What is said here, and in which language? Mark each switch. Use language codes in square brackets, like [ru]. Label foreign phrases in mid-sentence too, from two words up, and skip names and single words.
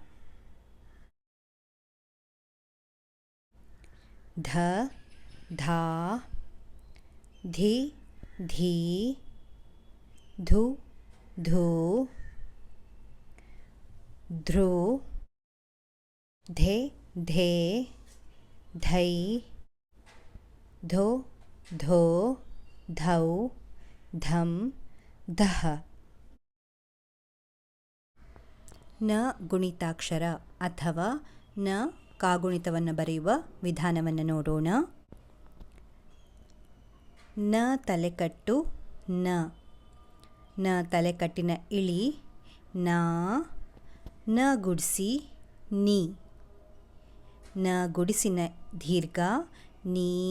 [kn] ಧ ಧಾ ಧಿ ಧೀ ಧು ಧೂ ಧೃ ಧೆ ಧೇ ಧೈ ಧೋ ಧೋ ಧೌ ಧಂ ದಹ. ನ ಗುಣಿತಾಕ್ಷರ ಅಥವಾ ನ ಕಾಗುಣಿತವನ್ನು ಬರೆಯುವ ವಿಧಾನವನ್ನು ನೋಡೋಣ. ನ ತಲೆಕಟ್ಟು ನ, ನ ತಲೆಕಟ್ಟಿನ ಇಳಿ ನಾ, ನ ಗುಡಿಸಿ ನೀ, ನ ಗುಡಿಸಿನ ದೀರ್ಘ ನೀ,